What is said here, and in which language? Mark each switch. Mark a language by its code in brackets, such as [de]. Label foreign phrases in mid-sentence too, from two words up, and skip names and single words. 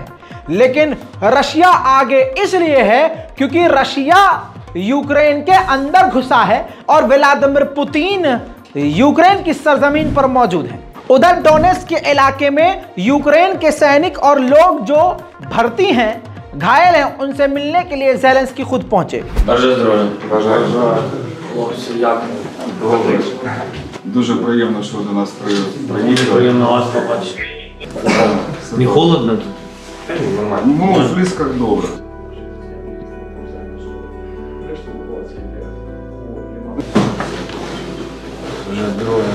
[hi] लेकिन रशिया आगे इसलिए है क्योंकि रशिया यूक्रेन के अंदर घुसा है और व्लादिमीर पुतिन यूक्रेन की सरजमीन पर मौजूद है। उधर डोनेट्स्क के इलाके में यूक्रेन के सैनिक और लोग जो भर्ती हैं, घायल हैं, उनसे मिलने के लिए ज़ेलेंस्की खुद पहुंचे। [uk] Дуже приємно, що до нас приїхали. Приємно вас побачити. Не холодно тут? Ну, в Флісках добре. Вже здоров'я.